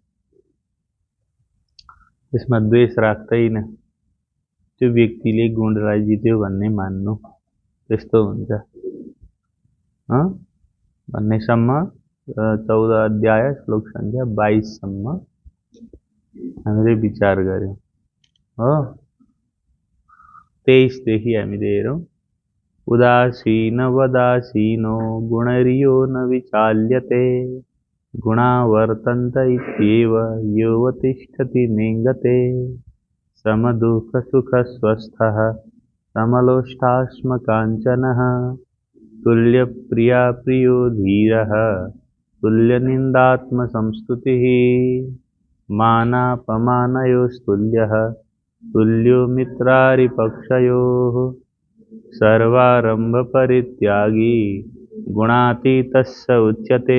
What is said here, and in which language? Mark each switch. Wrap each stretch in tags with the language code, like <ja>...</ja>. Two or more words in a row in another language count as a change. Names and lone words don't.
<ne>त्यसमा द्वेष राख्दैन, त्यो व्यक्तिले गुणलाई जित्यो भन्ने मान्नु, त्यस्तो हुन्छ भन्नेसम्म 14 अध्याय श्लोक संख्या 22 सम्म हामीले विचार गर्यौं हो। 23 देखि हामीले हेरौं।</ne> <sa>उदासीनवदासीनो गुणरियो न विचाल्यते गुणा वर्तन्त इत्येव योऽवतिष्ठति नेङ्गते समदुःखसुखस्वस्थः समलोष्टाश्मकाञ्चनः तुल्यप्रिया प्रियो धीरः तुल्यनिन्दात्मसंस्तुतिः मानापमानयोस्तुल्यः तुल्यो मित्रारिपक्षयोः सर्वारम्भपरित्यागी गुणातीतः स उच्यते।</sa>